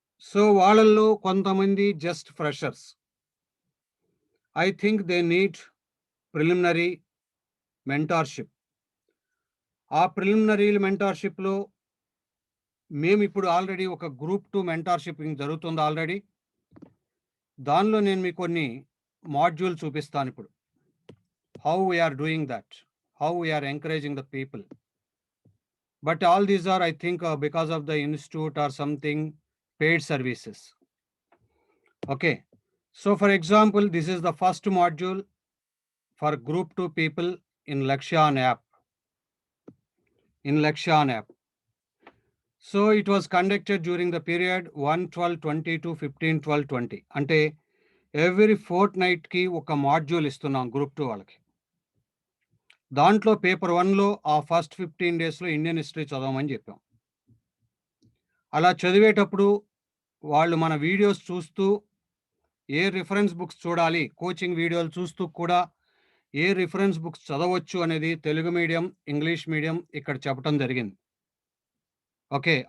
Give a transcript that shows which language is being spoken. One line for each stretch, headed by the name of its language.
English: so
Telugu: వాళ్ళల్లో కొంతమంది
English: Just freshers. I think they need preliminary mentorship.
Telugu: ఆ ప్రిలిమినరీ మెంటార్‌షిప్‌లో మేమిప్పుడు ఆల్రెడీ ఒక గ్రూప్ 2 మెంటార్‌షిప్పింగ్ జరుగుతుంది ఆల్రెడీ. దానిలో నేను మీకు కొన్ని module చూపిస్తానిప్పుడు.
English: How we are doing that. How we are encouraging the people. But all these are, I think, because of the institute or something, paid services. Okay. So for example, this is the first module for group 2 people in Lakshan app. In Lakshan app. So it was conducted during the period 1/12/20 to 15/12/20.
Telugu: అంటే every Fortnite కి ఒక module ఇస్తున్నాం group 2 వాళ్ళకి. దాంట్లో paper 1లో ఆ first 15 డేస్‌లో Indian history చదవమని చెప్పాం. అలా చదివేటప్పుడు వాళ్ళు మన వీడియోస్ చూస్తూ ఏ రిఫరెన్స్ బుక్స్ చూడాలి, కోచింగ్ వీడియోలు చూస్తూ కూడా ఏ రిఫరెన్స్ బుక్స్ చదవచ్చు అనేది తెలుగు మీడియం, ఇంగ్లీష్ మీడియం ఇక్కడ చెప్పటం జరిగింది. ఓకే.